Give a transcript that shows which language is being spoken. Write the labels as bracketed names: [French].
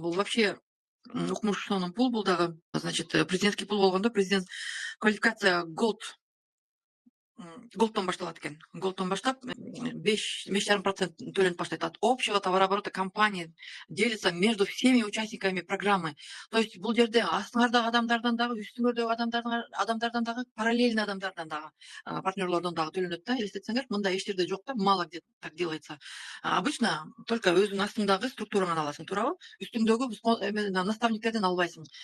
[Kyrgyz] Бул вообще укмуш сонун пул, бул дагы. Значит, президентский пул болгондо президент квалификация голдтон башталат экен. Голдтон баштап 5,5% төлөнүп баштайт. [Russian] От общего товарооборота компании делится между всеми участниками программы. [Kyrgyz] То есть бул жерде астыңардагы адамдардан дагы, үстүңөрдөгү адамдардан дагы, параллельный адамдардан дагы, партнерлордон дагы төлөнөт да. Элестетсеңер, мындай эч жерде жок да, [Russian] мало где так делается. Обычно только [Kyrgyz] өзүнүн астыңдагы структураңан аласың, туурабы? Үстүңдөгү наставниктерден албайсың.